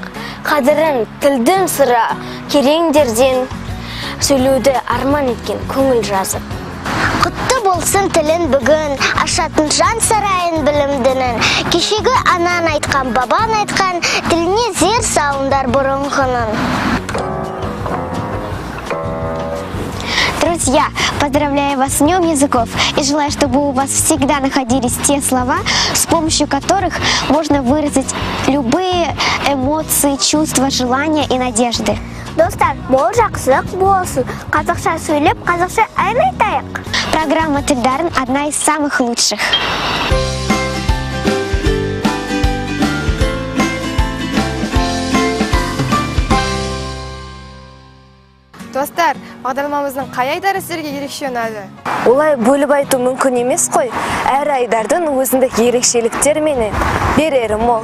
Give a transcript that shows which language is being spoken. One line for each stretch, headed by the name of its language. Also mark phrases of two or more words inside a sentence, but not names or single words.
Kazakh: Қадырын тілдің сұра кереңдерден, сөйлеуді арман еткен көңіл жазып. Құтты болсын тілін бүгін, ашатын жан сарайын білімдінің. Кешегі анан айтқан, бабан айтқан, тіліне зер салындар бұрынғының.
Russian: Друзья, поздравляю вас с Днем языков и желаю, чтобы у вас всегда находились те слова, с помощью которых можно выразить любые эмоции, чувства, желания и надежды.
Kazakh: Достар, бол жақсылық болсын. Қазақша сөйлеп, қазақша ән айтайық.
Russian: Программа «Тильдарен» одна из самых лучших.
Kazakh: Достар, бағдарламамыздың қай айдары сіздерге ерекше ұнады? Олай бөліп айту мүмкін емес қой. Әр айдардың өзіндік ерекшеліктер менен берері мол.